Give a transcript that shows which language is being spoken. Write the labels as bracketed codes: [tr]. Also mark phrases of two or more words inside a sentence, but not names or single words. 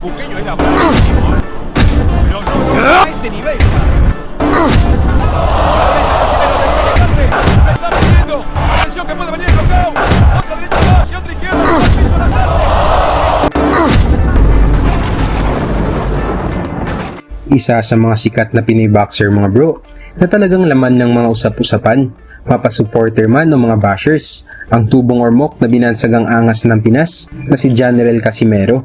[es] Buqueño era bravísimo, pero no a este nivel. Está metiendo. Atención que puede venir el knockout. Otra derecha hacia otra izquierda. Piso Lazarte. [tl] Isa sa mga sikat na Pinoy boxer mga bro, na talagang laman ng mga usap-usapan, mapasupporter man o mga bashers, ang tubong ormok na binansagang angas ng Pinas na si General Casimero.